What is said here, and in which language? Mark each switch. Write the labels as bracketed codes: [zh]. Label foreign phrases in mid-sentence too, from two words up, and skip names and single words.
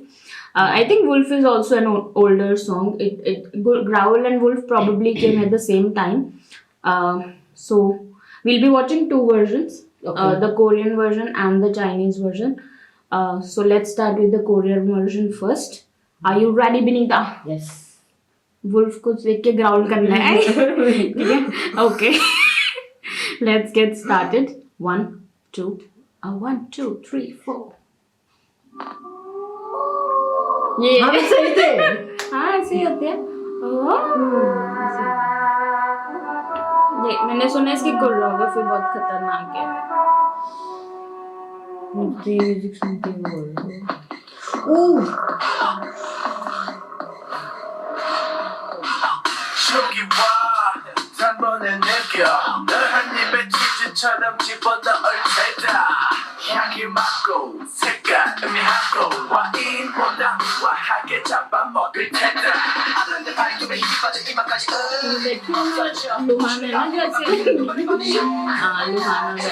[en] I think Wolf is also an older song. Growl and Wolf probably came at the same time. So we'll be watching two versions, Okay. the Korean version and the Chinese version. So let's start with the Korean version first. Are you ready, Benita? Yes. [hi] वुल्फ को देख के ग्राउल करना है ठीक है [en] okay let's get started [hi] 1 2 1 2 3 4 ये हाँ सही थे। हाँ ऐसे ही होते हैं ये मैंने सुना इसकी कोरियोग्राफी बहुत खतरनाक है मुझे म्यूजिक सुनते हुए बोल ओह [ko] 저기와 단번에 느껴 널 한 입에 치즈처럼 집어넣을 테다 향기 맡고 색깔 의미하고 와인보다 우아하게 잡아먹을 테다 아는데 발톱에 힘이 빠져 이마까지 [hi] लुहान है ना जैसे हाँ लुहान है